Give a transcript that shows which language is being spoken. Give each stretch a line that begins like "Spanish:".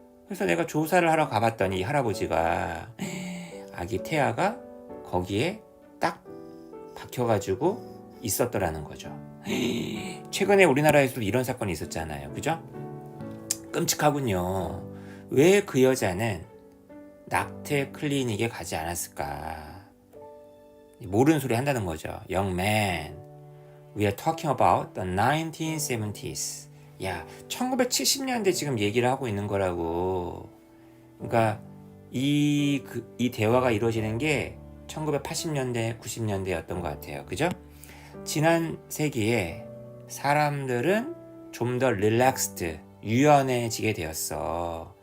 Korean: 그래서 내가 조사를 하러 가봤더니 이 할아버지가 아기 태아가 거기에 딱 박혀가지고 있었더라는 거죠. 최근에 우리나라에서도 이런 사건이 있었잖아요. 그죠? 끔찍하군요. 왜 그 여자는 낙태 클리닉에 가지 않았을까? 모르는 소리 한다는 거죠.
English: Young man, we are talking about the 1970s.
Korean: 야, 1970년대 지금 얘기를 하고 있는 거라고. 그러니까 이 대화가 이루어지는 게 1980년대, 90년대였던 것 같아요. 그죠? 지난 세기에 사람들은 좀 더 릴렉스드, 유연해지게 되었어.